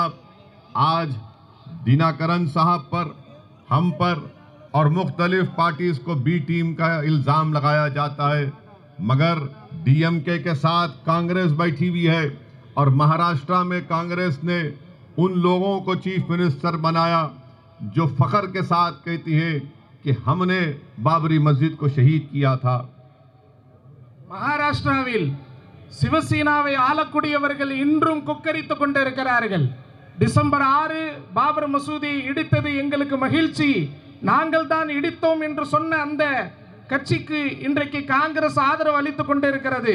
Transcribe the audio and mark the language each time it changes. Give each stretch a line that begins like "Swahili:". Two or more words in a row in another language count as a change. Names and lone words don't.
Urdu: بتائیے آپ، آج دیناکرن صاحب پر، ہم پر اور مختلف پارٹیز کو
English: B team
Urdu: کا الزام لگایا جاتا ہے، مگر ڈی ایم کے کے ساتھ کانگریس بیٹھی ہوئی ہے اور مہاراشٹر میں کانگریس نے ان لوگوں کو
English: chief minister
Urdu: بنایا جو فخر کے ساتھ کہتی ہے کہ ہم نے بابری مسجد کو شہید کیا تھا.
Tamil: மகாராஷ்டிராவில் சிவசேனாவை ஆளக்கூடியவர்கள் இன்றும் கொக்கரித்துக் கொண்டிருக்கிறார்கள். டிசம்பர் 6 பாபர் மசூதியை இடித்தது எங்களுக்கு மகிழ்ச்சி, நாங்கள் தான் இடித்தோம் என்று சொன்ன அந்த கட்சிக்கு இன்றைக்கு காங்கிரஸ் ஆதரவு அளித்துக் கொண்டிருக்கிறது.